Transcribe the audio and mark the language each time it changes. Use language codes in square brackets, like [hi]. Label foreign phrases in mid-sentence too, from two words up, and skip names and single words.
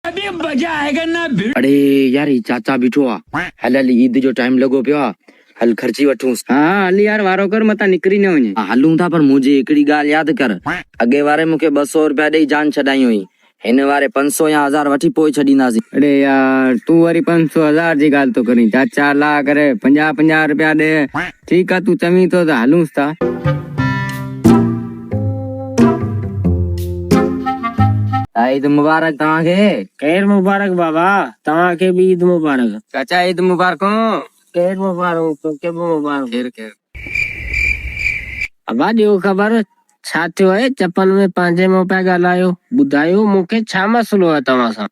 [hi] अभी मजा आएगा ना। [sd] अरे यार ही चाचा बीठो आ हल ईद जो टाइम लगो पियो आ हल खर्ची वठूंस। हाँ हल यार वारो कर मता निकरी न वञे। हलूं था पर मुझे एकड़ी गाल याद कर अगे वारे मुखे 200 रुपया दे जान छडाई हुई हिन वारे 500 या 1000 वठी पोइ छडींदासी। अरे यार तू वरी 500 1000 जी गाल तो करी चाचा ला करे 50 रुपया दे [hi] ठीक है [sd] तू चमी तो हलूंस था। ईद मुबारक तव्हांखे। खैर मुबारक बाबा, तव्हांखे भी ईद मुबारक। चाचा ईद मुबारक। खैर मुबारक, तोखे भी मुबारक। खैर खैर। अबा ॾियो ख़बर छा थियो आहे, चपन में पंहिंजे मुंह पिया ॻाल्हायो, ॿुधायो मूंखे छा मसलो आहे तव्हां सां?